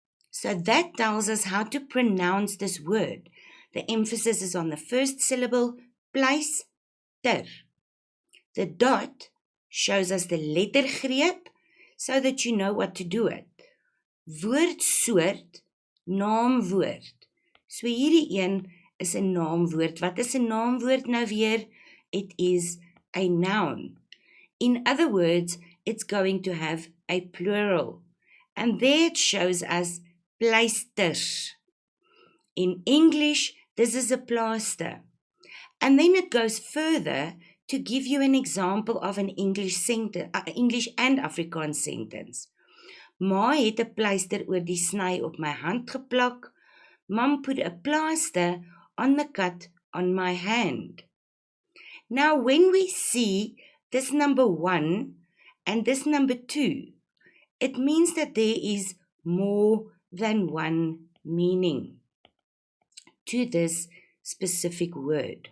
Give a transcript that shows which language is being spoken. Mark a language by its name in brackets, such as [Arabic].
[English] So that tells us how to pronounce this word. The emphasis is on the first syllable, pleister. The dot shows us the lettergreep so that you know what to do it. [Afrikaans] Woordsoort, naamwoord. So hierdie een is 'n naamwoord. Wat is 'n naamwoord nou weer? [English] It is a noun. In other words, it's going to have a plural. And there it shows us pleisters. In English, this is a plaster. And then it goes further to give you an example of an English and Afrikaans sentence. [Afrikaans] Ma het 'n pleister oor die sny op my hand geplak. [English] Mom put a plaster on the cut on my hand. Now, when we see this number 1 and this number 2, it means that there is more than one meaning to this specific word.